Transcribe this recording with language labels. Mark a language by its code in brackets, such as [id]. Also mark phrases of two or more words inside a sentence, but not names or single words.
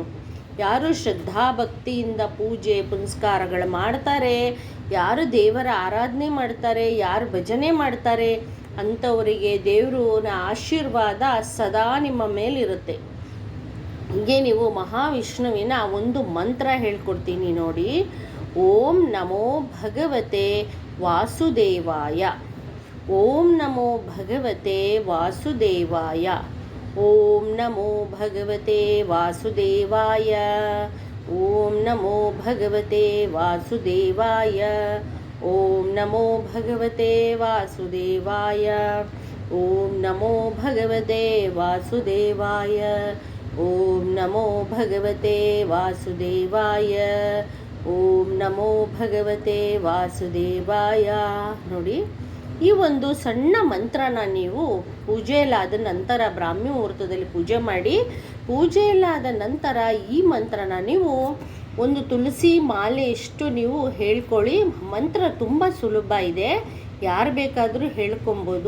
[kn] ಯಾರು ಶ್ರದ್ಧಾ ಭಕ್ತಿಯಿಂದ ಪೂಜೆ ಪುನಸ್ಕಾರಗಳು ಮಾಡ್ತಾರೆ, ಯಾರು ದೇವರ ಆರಾಧನೆ ಮಾಡ್ತಾರೆ, ಯಾರು ಭಜನೆ ಮಾಡ್ತಾರೆ ಅಂಥವರಿಗೆ ದೇವರ ಆಶೀರ್ವಾದ ಸದಾ ನಿಮ್ಮ ಮೇಲಿರುತ್ತೆ. ಹೀಗೆ ನೀವು ಮಹಾವಿಷ್ಣುವಿನ ಒಂದು ಮಂತ್ರ ಹೇಳ್ಕೊಡ್ತೀನಿ ನೋಡಿ. [sa] ಓಂ ನಮೋ ಭಗವತೆ ವಾಸುದೇವಾಯ. ಓಂ ನಮೋ ಭಗವತೆ ವಾಸುದೇವಾಯ. ಓಂ ನಮೋ ಭಗವತೆ ವಾಸುದೇವಾಯ. ಓಂ ನಮೋ ಭಗವತೆ ವಾಸುದೇವಾಯ. ಓಂ ನಮೋ ಭಗವತೆ ವಾಸುದೇವಾಯ. ಓಂ ನಮೋ ಭಗವತೆ ವಾಸುದೇವಾಯ. ಓಂ ನಮೋ ಭಗವತೆ ವಾಸುದೇವಾಯ. ಓಂ ನಮೋ ಭಗವತೆ ವಾಸುದೇವಾಯ. [kn] ನೋಡಿ, ಈ ಒಂದು ಸಣ್ಣ ಮಂತ್ರನ ನೀವು ಪೂಜೆಯಲ್ಲಾದ ನಂತರ ಬ್ರಾಹ್ಮಿ ಮುಹೂರ್ತದಲ್ಲಿ ಪೂಜೆ ಮಾಡಿ, ಪೂಜೆಯಲ್ಲಾದ ನಂತರ ಈ ಮಂತ್ರನ ನೀವು ಒಂದು ತುಳಸಿ ಮಾಲೆಯಷ್ಟು ನೀವು ಹೇಳ್ಕೊಳ್ಳಿ. ಮಂತ್ರ ತುಂಬ ಸುಲಭ ಇದೆ, ಯಾರು ಬೇಕಾದರೂ ಹೇಳ್ಕೊಬೋದು.